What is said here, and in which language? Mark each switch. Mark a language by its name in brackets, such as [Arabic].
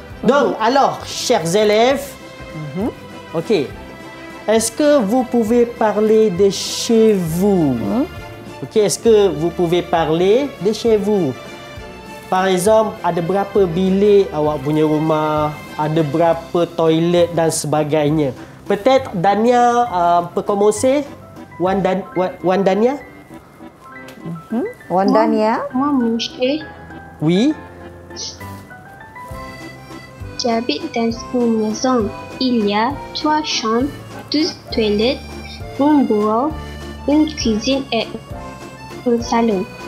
[French] Donc, alors, chers élèves, ok. Est-ce que vous pouvez parler de chez vous? Ok, est-ce que vous pouvez parler de chez vous? Par exemple, [Malay] ada berapa bilik awak punya rumah? Ada berapa toilet dan sebagainya? [French] Peut-être Dania peut commencer? Wan Dania? Wan Dania? Moi, monsieur, Oui. j'habite dans une maison. Il y a 3 chambres, 2 toilettes, un bureau, une cuisine et un salon.